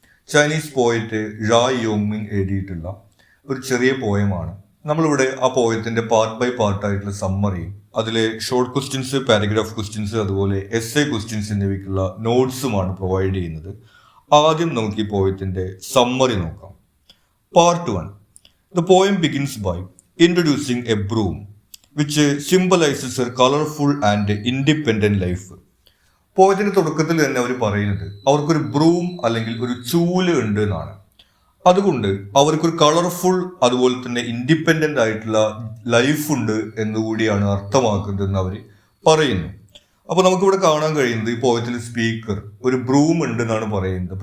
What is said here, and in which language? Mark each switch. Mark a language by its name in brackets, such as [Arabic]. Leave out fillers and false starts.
[Malayalam] Chinese poet ഴായ് യോങ്മിങ് എഴുതിയിട്ടുള്ള ഒരു ചെറിയ പോയമാണ്. നമ്മളിവിടെ ആ പോയത്തിന്റെ പാർട്ട് ബൈ പാർട്ടായിട്ടുള്ള സമ്മറിയും അതിലെ ഷോർട്ട് ക്വസ്റ്റ്യൻസ്, പാരഗ്രാഫ് ക്വസ്റ്റ്യൻസ്, അതുപോലെ എസ് എ ക്വസ്റ്റ്യൻസ് എന്നിവയ്ക്കുള്ള നോട്ട്സുമാണ് പ്രൊവൈഡ് ചെയ്യുന്നത്. ആദ്യം നമുക്ക് ഈ പോയത്തിന്റെ സമ്മറി നോക്കാം. Part 1. [English] The poem begins by introducing a broom, which symbolizes her colorful and independent life. [Malayalam] പോയതിന്റെ തുടക്കത്തിൽ തന്നെ അവർ പറയുന്നത് അവർക്കൊരു ബ്രൂം അല്ലെങ്കിൽ ഒരു ചൂല് ഉണ്ട് എന്നാണ്. അതുകൊണ്ട് അവർക്കൊരു കളർഫുൾ അതുപോലെ തന്നെ ഇൻഡിപെൻഡന്റ് ആയിട്ടുള്ള ലൈഫ് ഉണ്ട് എന്നുകൂടിയാണ് അർത്ഥമാക്കുന്നതെന്ന് അവർ പറയുന്നു. അപ്പൊ നമുക്കിവിടെ കാണാൻ കഴിയുന്നത് ഈ പോയത്തിൽ സ്പീക്കർ ഒരു ബ്രൂം ഉണ്ട് എന്നാണ് പറയുന്നത്.